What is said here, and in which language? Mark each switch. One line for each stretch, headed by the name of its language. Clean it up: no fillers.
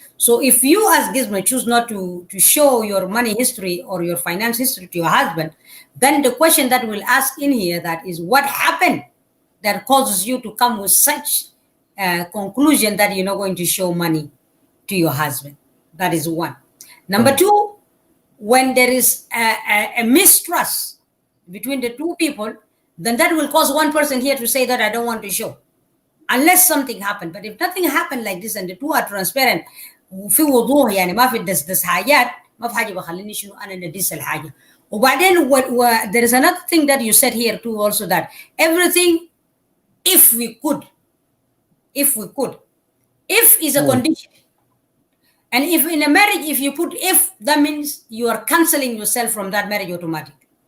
English: So if you as Gizmo choose not to show your money history or your finance history to your husband, then the question that we'll ask in here that is, what happened that causes you to come with such a conclusion that you're not going to show money to your husband? That is one. Number two, when there is a mistrust between the two people, then that will cause one person here to say that I don't want to show, unless something happened. But if nothing happened like this and the two are transparent,
Arabic: وفي وضوح يعني ما في دس حاجات، ما في حاجه بخليني شنو انا ندس الحاجه.
English: وبعدين there is another thing that you said here too also, that everything if we could if is a condition. And if in a marriage, if you put if, that means you are canceling yourself from that marriage automatically.